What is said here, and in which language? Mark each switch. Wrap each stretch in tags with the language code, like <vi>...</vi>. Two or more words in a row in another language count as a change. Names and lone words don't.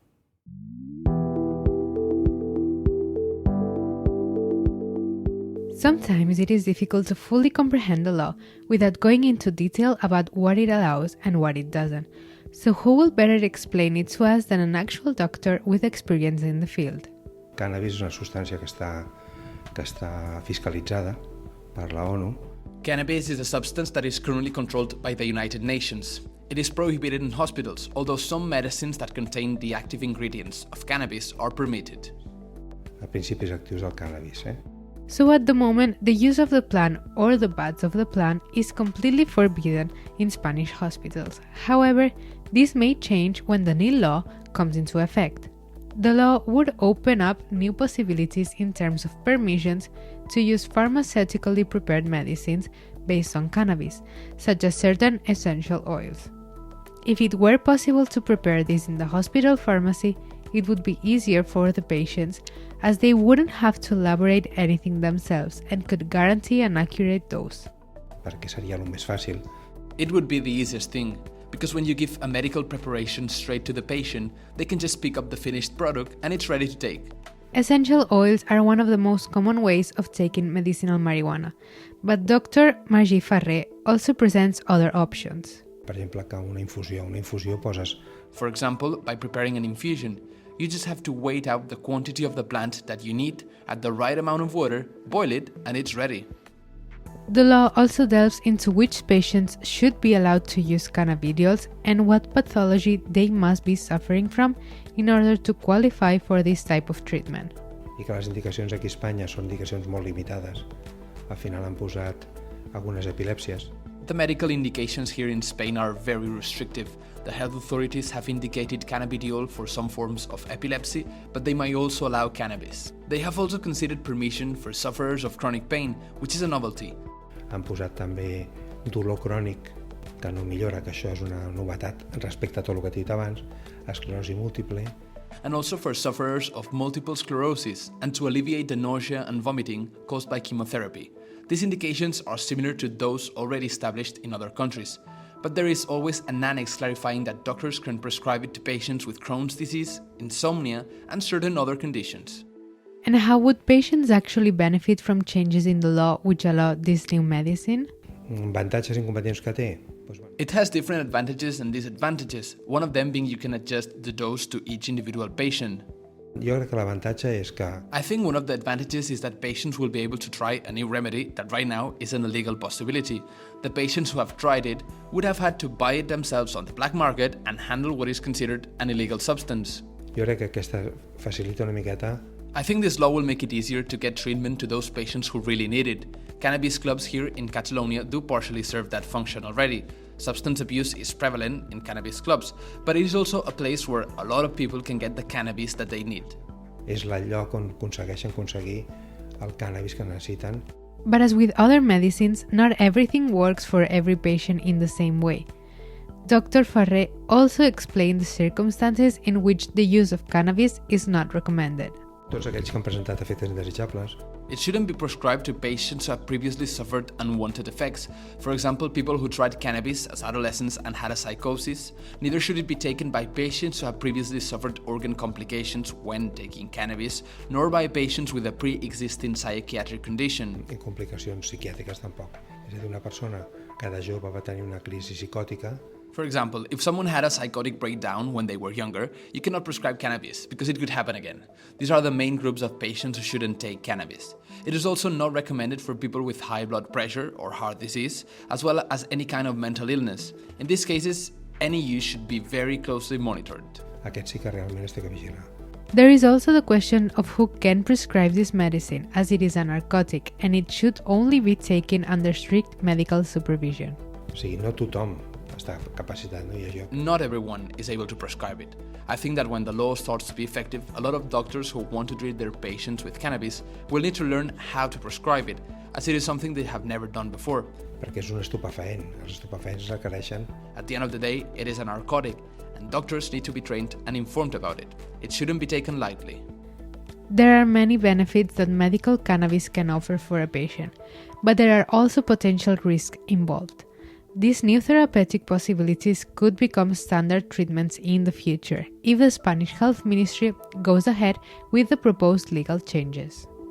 <en>Sometimes it is difficult to fully comprehend the law without going into detail about what it allows and what it doesn't. So who will better explain it to us than an actual doctor with experience in the field?</en> <ca>Cannabis és una substància que està fiscalitzada per la ONU.</ca> <en>Cannabis is a substance that is currently controlled by the United Nations. It is prohibited in hospitals, although some medicines that contain the active ingredients of cannabis are permitted.</en> <ca>Els principis actius del cannabis.</ca> <en>So at the moment, the use of the plant or the buds of the plant is completely forbidden in Spanish hospitals. However, this may change when the new law comes into effect. The law would open up new possibilities in terms of permissions to use pharmaceutically prepared medicines based on cannabis, such as certain essential oils. If it were possible to prepare this in the hospital pharmacy, it would be easier for the patients as they wouldn't have to elaborate anything themselves and could guarantee an accurate dose.</en> <ca>Perquè seria el més fàcil.</ca> <en>It would be the easiest thing, because when you give a medical preparation straight to the patient, they can just pick up the finished product and it's ready to take. Essential oils are one of the most common ways of taking medicinal marijuana, but Dr. Magí Farré also presents other options.</en> <ca>Per exemple, que una infusió poses...</ca> <en>For example, by preparing an infusion, you just have to weigh out the quantity of the plant that you need, add the right amount of water, boil it, and it's ready. The law also delves into which patients should be allowed to use cannabidiol and what pathology they must be suffering from in order to qualify for this type of treatment.</en> <ca>I que les indicacions aquí a Espanya són indicacions molt limitades. Al final han posat algunes epilèpsies.</ca> <en>The medical indications here in Spain are very restrictive. The health authorities have indicated cannabidiol for some forms of epilepsy, but they might also allow cannabis. They have also considered permission for sufferers of chronic pain, which is a novelty.</en> <ca>Han posat també dolor crònic, que no millora, que això és una novetat respecte a tot el que he dit abans, esclerosi múltiple.</ca> <en>And also for sufferers of multiple sclerosis, and to alleviate the nausea and vomiting caused by chemotherapy. These indications are similar to those already established in other countries, but there is always an annex clarifying that doctors can prescribe it to patients with Crohn's disease, insomnia, and certain other conditions. And how would patients actually benefit from changes in the law which allow this new medicine?</en> <ca>Avantatges i inconvenients que té?</ca> <en>It has different advantages and disadvantages, one of them being you can adjust the dose to each individual patient.</en> <ca>Jo crec que l'avantatge és que...</ca> <en>I think one of the advantages is that patients will be able to try a new remedy that right now is an illegal possibility. The patients who have tried it would have had to buy it themselves on the black market and handle what is considered an illegal substance.</en> <ca>Jo crec que aquesta facilita una miqueta.</ca> <en>I think this law will make it easier to get treatment to those patients who really need it. Cannabis clubs here in Catalonia do partially serve that function already. Substance abuse is prevalent in cannabis clubs, but it is also a place where a lot of people can get the cannabis that they need.</en> <ca>És el lloc on aconsegueixen aconseguir el cannabis que necessiten.</ca> <en>But as with other medicines, not everything works for every patient in the same way. Dr. Farré also explained the circumstances in which the use of cannabis is not recommended.</en> <ca>Tots aquells que han presentat efectes indesitjables.</ca> <en>It shouldn't be prescribed to patients who have previously suffered unwanted effects. For example, people who tried cannabis as adolescents and had a psychosis. Neither should it be taken by patients who have previously suffered organ complications when taking cannabis, nor by patients with a pre-existing psychiatric condition.</en> <ca>I complicacions psiquiàtriques tampoc. És a dir, una persona que de jove va tenir una crisi psicòtica.</ca> <en>For example, if someone had a psychotic breakdown when they were younger, you cannot prescribe cannabis because it could happen again. These are the main groups of patients who shouldn't take cannabis. It is also not recommended for people with high blood pressure or heart disease, as well as any kind of mental illness. In these cases, any use should be very closely monitored.</en> <ca>Aquest sí que realment es té que vigilar.</ca> <en>There is also the question of who can prescribe this medicine, as it is a narcotic, and it should only be taken under strict medical supervision.</en> <ca>O sigui, no tothom està capacitat, no? I això.</ca> <en>Not everyone is able to prescribe it. I think that when the law starts to be effective, a lot of doctors who want to treat their patients with cannabis will need to learn how to prescribe it, as it is something they have never done before.</en> <ca>perquè és un estupefaent. Els estupefaents requereixen...</ca> <en>At the end of the day, it is a narcotic, and doctors need to be trained and informed about it. It shouldn't be taken lightly. There are many benefits that medical cannabis can offer for a patient, but there are also potential risks involved. These new therapeutic possibilities could become standard treatments in the future if the Spanish Health Ministry goes ahead with the proposed legal changes.</en>